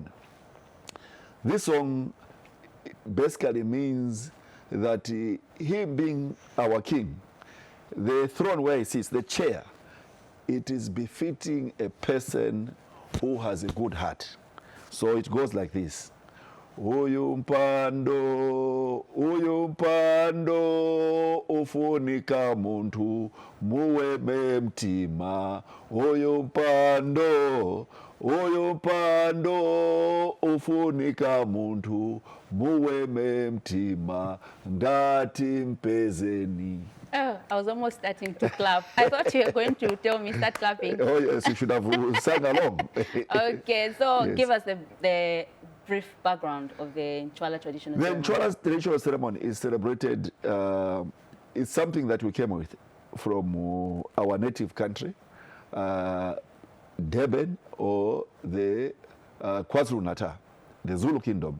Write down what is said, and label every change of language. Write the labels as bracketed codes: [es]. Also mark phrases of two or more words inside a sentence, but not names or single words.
[en] This song basically means that he being our king, the throne where he sits, the chair, it is befitting a person who has a good heart. So it goes like this. [ny] Uyu mpando ufunika muntu muweme mtima. Uyu mpando ufunika muntu muweme mtima ngati mpezeni. [en] Oh, I was almost starting to clap. I thought you were going to tell me start clapping. Oh yes, you should have sang along. Okay, so yes. Give us the brief background of the Ncwala traditional ceremony. The Ncwala traditional ceremony is celebrated, it's something that we came with from our native country, Durban, or the KwaZulu-Natal, the Zulu kingdom.